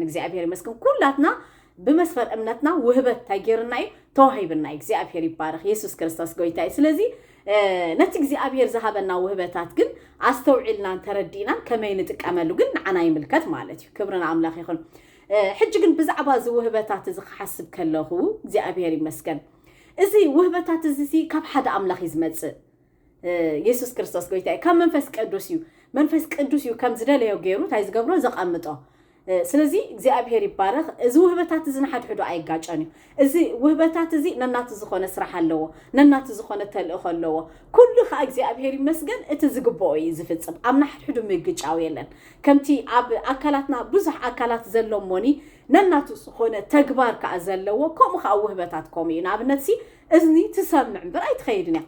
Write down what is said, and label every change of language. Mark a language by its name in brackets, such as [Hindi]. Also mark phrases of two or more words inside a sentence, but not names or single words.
[Tigrinya] እግዚአብሔር ይመስገን ኩላትና በመስፈር እምነትና ውህበት ታገርና እዩ ተዋሂብና እግዚአብሔር ይባረክ ኢየሱስ ክርስቶስ ጎይታ እዩ ስለዚ ነቲ እግዚአብሔር ዝሃበና ውህበታት ግን አስተውዒልና ተረዲና ከመይ ንጥቀመሉ ግን ንዓና ይምልከት ማለት እዩ ክብርና አምላኽ ይኹን ሕጂ ግን ብዛዕባ ዝውህበታት ዝሓስብ ከለኹ እግዚአብሔር ይመስገን እዚ ውህበታት እዚ ካብ ሓደ አምላኽ ይዝመጽእ ኢየሱስ ክርስቶስ ጎይታ ካብ መንፈስ ቅዱስ እዩ ከም ዝደለዮ ገይሩ ታይ ዝገብሮ ዘቀምጦ ስለዚህ እግዚአብሔር ይባረክ እዚ ውህበታት እዚ ንሓድሕዱ ኣይጋጨን እዩ እዚ ውህበታት እዚ ነናቱ ዝኾነ ስራሕ ኣለዎ ነናቱ ዝኾነ ተልእኾ ኣለዎ ኩሉ ኸ እግዚአብሔር ይመስገን እቲ ዝግብኦ እዩ ዝፍጽም ኣብ ንሓድሕዱ ምግጫው የለን ከምቲ ኣብ ኣካላትና ብዙሕ ኣካላት ዘሎሞኒ ነናቱ ዝኾነ ተግባር ከኣ ዘለዎ ከምኡ ኸ ውህበታት ከምኡ እዩ ንኣብነት ሲ እዝኒ ትሰምዕ እምበር ኣይትኸይድን እያ